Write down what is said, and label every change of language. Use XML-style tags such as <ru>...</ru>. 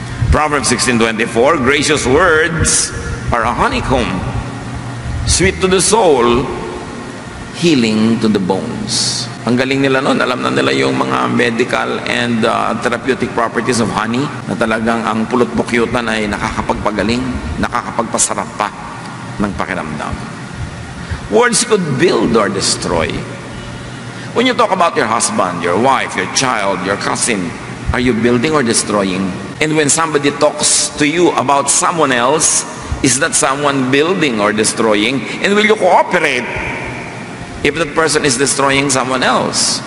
<en>Proverbs 16:24, gracious words are a honeycomb, sweet to the soul, healing to the bones.</en> <tl>Ang galing nila noon, alam na nila yung mga</tl> <en>medical and therapeutic properties of honey,</en> <tl>na talagang ang pulot-pukyutan ay nakakapagpagaling, nakakapagpasarap pa ng pakiramdam.</tl> <en>Words could build or destroy. When you talk about your husband, your wife, your child, your cousin, are you building or destroying? And when somebody talks to you about someone else, is that someone building or destroying? And will you cooperate if that person is destroying someone else?</en>